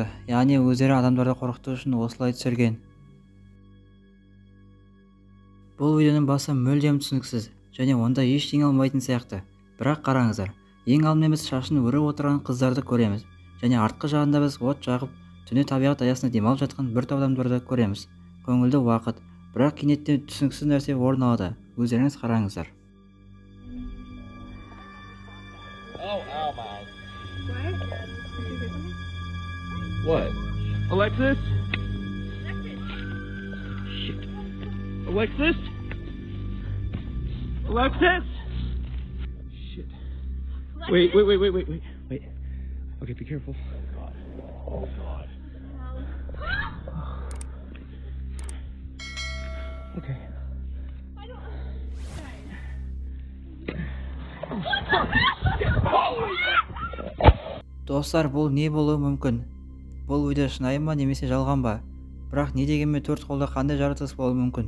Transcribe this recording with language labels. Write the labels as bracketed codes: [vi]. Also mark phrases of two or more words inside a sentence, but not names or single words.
[kk] Яғни өздері адамдарды қорқыту үшін осылай түсірген. Бұл видеоның басы мүлдем түсініксіз және онда ештеңе алмайтын сияқты. Бірақ қараңыздар, ең алдымен біз шашын өріп отырған қыздарды көреміз. Және артқы жағында біз от жағып, түні табиғат аясында демалып жатқан бір топ адамдарды көреміз. Көңілді уақыт, бірақ кенеттен түсініксіз нәрсе орын алады. Өздеріңіз қараңыздар. [en] What? Alexis? Shit. Alexis? Alexis? Shit. Wait. Okay, be careful. Oh God. Okay. [kk] Достар, бұл не болуы мүмкін? Бұл видео шынайы ма немесе жалған ба? Бірақ не дегенмен төрт қолда қандай жаратылыс болуы мүмкін?